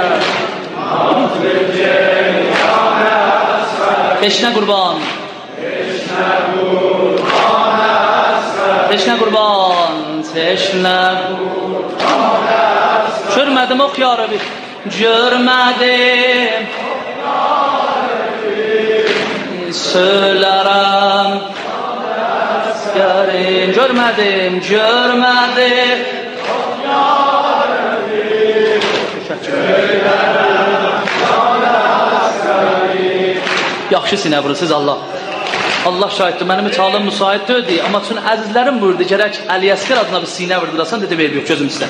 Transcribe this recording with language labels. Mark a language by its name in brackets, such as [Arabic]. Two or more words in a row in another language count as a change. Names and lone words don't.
[Turkish] Nazlı ceylan askerim, teşne kurban, teşne kurban askerim, teşne kurban, teşne kurban askerim. Görmedim ok [Arabic] ya Rabbi, [Turkish] görmedim, söylerim askerim. Görmedim, görmedim, [Azerbaijani] yaxşı sinə vurursuz Allah. Allah şahiddir, mənim heç halım müsait deyildi. Amma üçün əzizlərim buyurdu, gərək Əliyəskər adına bir sinə vurdurasan, dedi verib, yox gözüm sizdən.